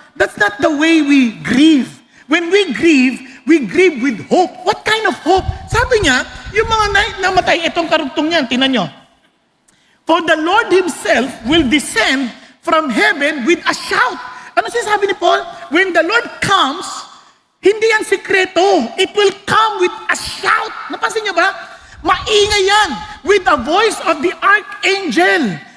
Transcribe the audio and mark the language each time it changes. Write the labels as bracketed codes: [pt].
[en] That's not the way we grieve. When we grieve with hope. What kind of hope? [tl] Sabi niya, yung mga namatay, itong karugtong niyan, tinan nyo. [en] For the Lord Himself will descend from heaven with a shout. [tl] Ano sinasabi ni Paul? [en] When the Lord comes, [tl] hindi yan sikreto. [en] It will come with a shout. [tl] Napansin niyo ba? Maingay yan. [en] With the voice of the archangel.